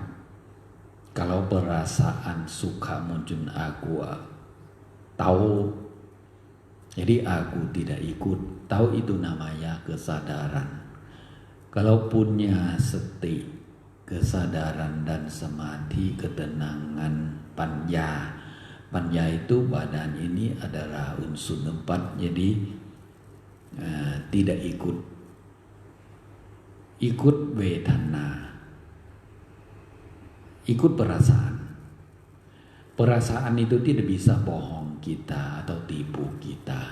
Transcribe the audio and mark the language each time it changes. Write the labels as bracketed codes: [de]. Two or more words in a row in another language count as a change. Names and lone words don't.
[id] Kalau perasaan suka muncul, aku tahu, jadi aku tidak ikut. Tahu itu namanya kesadaran. Kalau punya sati, kesadaran dan samadhi, ketenangan, panya. Panya itu badan ini adalah unsur 4, jadi tidak ikut vedana, ikut perasaan. Perasaan itu tidak bisa bohong kita atau tipu kita.